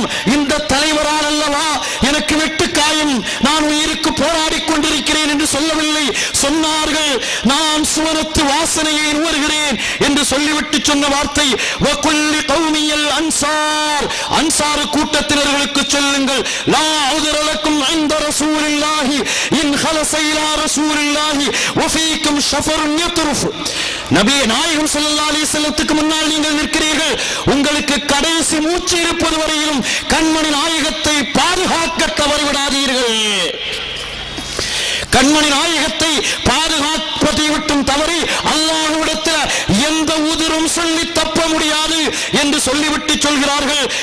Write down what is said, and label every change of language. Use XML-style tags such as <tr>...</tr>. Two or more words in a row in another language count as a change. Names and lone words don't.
<ta>இந்த தலைவரால் அல்லவா எனக்கு வெட்டு காயம், நான் உயிருக்கு போராடி கொண்டிருக்கிறேன் என்று சொல்லவில்லை. சொன்னார்கள், நான் சுவனத்து வாசனையை உணர்கிறேன் என்று சொல்லிவிட்டு சொன்ன வார்த்தை,</ta> <ar>وقل لقومي الأنصار,</ar> <ta>அன்சார் கூட்டத்தினர்களுக்கு சொல்லுங்கள்,</ta> <ar>لا عذر لكم عند رسول الله ان خلص الى رسول الله وفيكم شفر يطرف,</ar> <ta>நபியே நாயகம்</ta> <ar>صلى الله عليه</ar> <ta>வஸல்லத்துக்கு முன்னால் நீங்கள் நிற்கிறீர்கள், உங்களுக்கு கடைசி மூச்சு இருப்பது வரையிலும் கண்மணி நாயகத்தை பாதுகாக்க தவறிவிடாதீர்கள். கண்மணி நாயகத்தை பாதுகாப்பதை விட்டும் தவறி அல்லாஹ்விடத்தில் எந்த உதிரும் சொல்லி தப்ப முடியாது என்று சொல்லிவிட்டு சொல்கிறார்கள்.</ta>